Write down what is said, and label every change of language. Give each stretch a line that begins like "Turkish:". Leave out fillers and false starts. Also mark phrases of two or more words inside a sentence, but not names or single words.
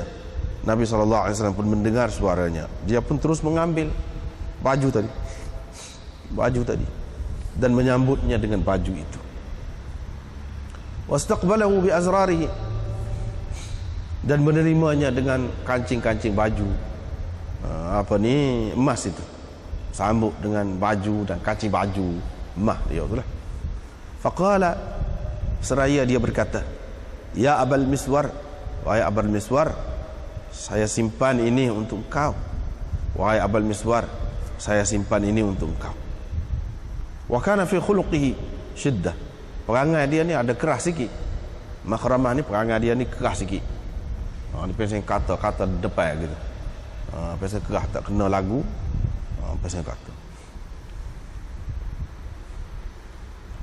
Malay: Nabi SAW pun mendengar suaranya, dia pun terus mengambil baju tadi dan menyambutnya dengan baju itu.
Arabic: واستقبله بأزراره,
Malay: dan menerimanya dengan kancing-kancing baju emas itu, sambut dengan baju dan kancing baju emas dia itulah. Faqala, seraya dia berkata, ya Abul Miswar, wahai Abul Miswar, saya simpan ini untuk engkau. Wahai Abul Miswar, saya simpan ini untuk engkau.
Arabic: وكان في خلقه شدة,
Malay: perangai dia ni ada keras sikit. Makhramah ni perangai dia ni keras sikit. Ni pasal kata depan gitu. Pasal keras, tak kena lagu. Pasal kata.